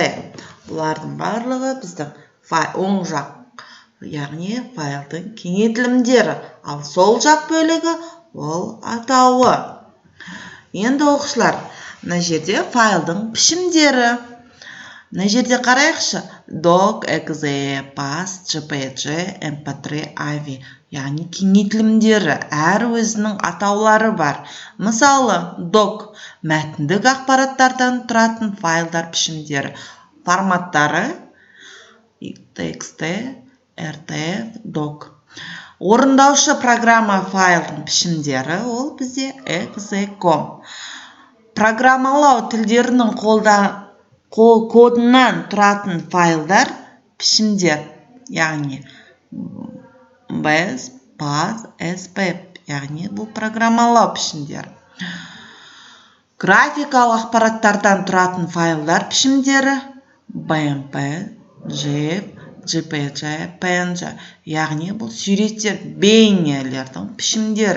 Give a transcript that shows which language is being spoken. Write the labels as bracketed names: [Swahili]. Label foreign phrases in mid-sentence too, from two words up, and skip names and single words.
[Kazakh] Бұлардың барлығы біздің оң жақ, яғни файлдың кеңейтілімдері, ал сол жақ бөлігі ол атауы. Енді оқушылар, мына жерде файлдың пішімдері. Мына жерде қарайықшы, doc, exe, pass, jpg, mp3, avi, яғни кеңейтілімдері, әр өзінің атаулары бар. Мысалы, doc, мәтіндік ақпараттардан тұратын файлдар пішімдері, форматтары, txt, rtf, doc. Орындаушы программа файлдың пішімдері, ол бізде exe.com. Программалау тілдерінің кодынан тұратын файлдар пішімдер, яғни bash, pass, spp, яғни бұл программалау пішімдер. Графикалық ақпараттардан тұратын файлдар пішімдері bmp, gif, jpg, png, яғни бұл суреттер, бейнелердің пішімдері.